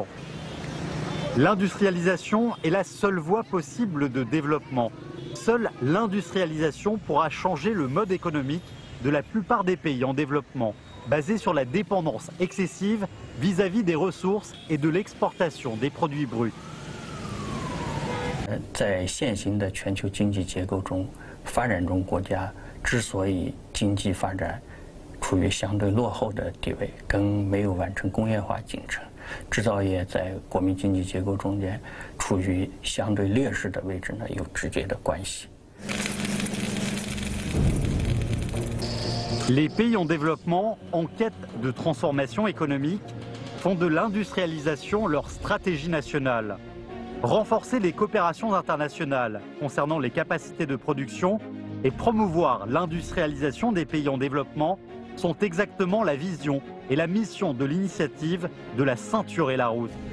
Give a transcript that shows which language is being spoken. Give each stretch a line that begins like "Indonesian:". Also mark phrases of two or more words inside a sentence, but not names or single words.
French: L'industrialisation est la seule voie possible de développement. Seule l'industrialisation pourra changer le mode économique de la plupart des pays en développement, basé sur la dépendance excessive vis-à-vis des ressources et de l'exportation des produits bruts.
Chinese: 在现行的全球经济结构中，发展中国家之所以经济发展处于相对落后的地位，跟没有完成工业化进程。制造业在国民经济结构中间处于相对劣势的位置呢，有直接的关系。
French: Les pays en développement, en quête de transformation économique, font de l'industrialisation leur stratégie nationale. Renforcer les coopérations internationales concernant les capacités de production et promouvoir l'industrialisation des pays en développement sont exactement la vision et la mission de l'initiative de la ceinture et la route.